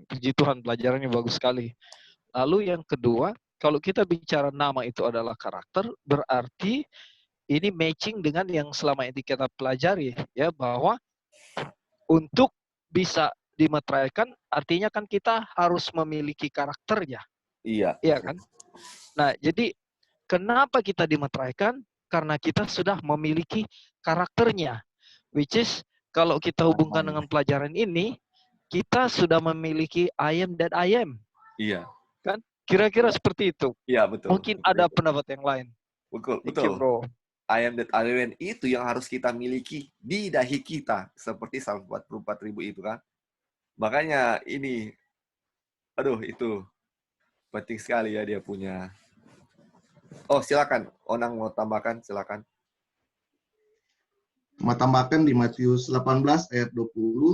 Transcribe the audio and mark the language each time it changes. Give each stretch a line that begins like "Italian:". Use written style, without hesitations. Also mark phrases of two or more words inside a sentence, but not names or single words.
Indonesian: Puji Tuhan, pelajarannya bagus sekali. Lalu yang kedua, kalau kita bicara nama itu adalah karakter, berarti ini matching dengan yang selama ini kita pelajari, ya, bahwa untuk bisa dimeteraikan, artinya kan kita harus memiliki karakternya. Iya. Iya kan? Nah, jadi kenapa kita dimeteraikan? Karena kita sudah memiliki karakternya.
English: Which is,
Indonesian: kalau kita hubungkan dengan pelajaran ini, kita sudah memiliki
English: I am that I am.
Indonesian: Iya. Kan? Kira-kira seperti itu. Iya, betul. Mungkin ada pendapat yang lain. Betul. Bro.
English: I am that I am
Indonesian: itu yang harus kita miliki di dahi kita. Seperti Psalm 44.000 itu kan. Makanya ini, itu penting sekali ya dia punya. Oh, silakan. Onang mau tambahkan, silakan. Mau tambahkan di Matius 18 ayat 20.